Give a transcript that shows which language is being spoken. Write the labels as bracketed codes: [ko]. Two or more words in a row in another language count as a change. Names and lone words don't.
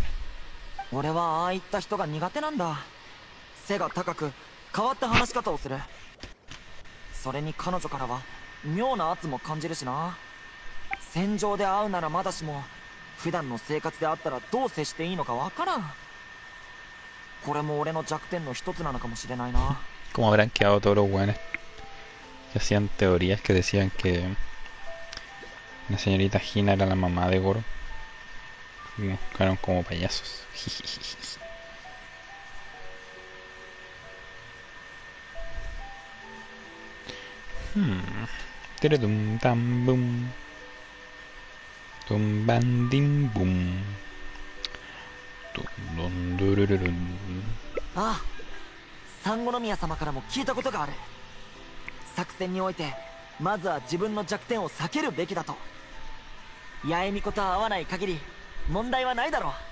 [ja] 俺はああいった人が苦手なんだ。背が高く変わった話し方をする。それに彼女からは妙な圧も感じるしな。戦場で会うならまだしも普段の生活で会ったらどう接していいのかわからん。これも俺の弱点の一つなのかもしれないな。 [es] ¿Cómo habrán quedado todos los buenos que hacían teorías que decían que la señorita Gina era la mamá de Goro? Quedaron como payasos. Tiradum tam boom. Tum bandim boom. Dun dun durururun. [ja] ああ、三国宮様からも聞いたことがある。作戦においてまずは自分の弱点を避けるべきだと。八重巫女と会わない限り問題はないだろ